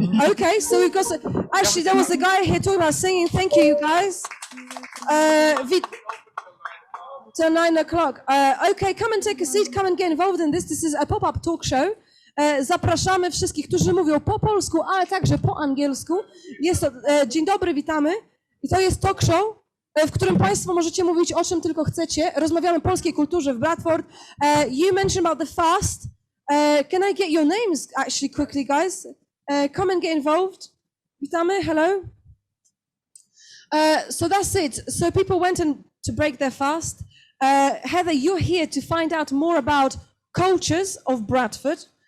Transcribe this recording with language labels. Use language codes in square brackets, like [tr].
[en] Okay, so we've got. Actually, there was a guy here talking about singing. Thank you guys. Till 9 o'clock. Okay, come and take a seat. Come and get involved in this. This is a pop-up talk show. [pl] Zapraszamy wszystkich, którzy mówią po polsku, ale także po angielsku. Jest to, dzień dobry, witamy. I to jest talk show, w którym Państwo możecie mówić o czym tylko chcecie. Rozmawiamy o polskiej kulturze w Bradford. [en] You mentioned about the fast. Can I get your names actually quickly, guys? Come and get involved. Witamy, hello. So that's it. So people went to break their fast. Heather, you're here to find out more about cultures of Bradford.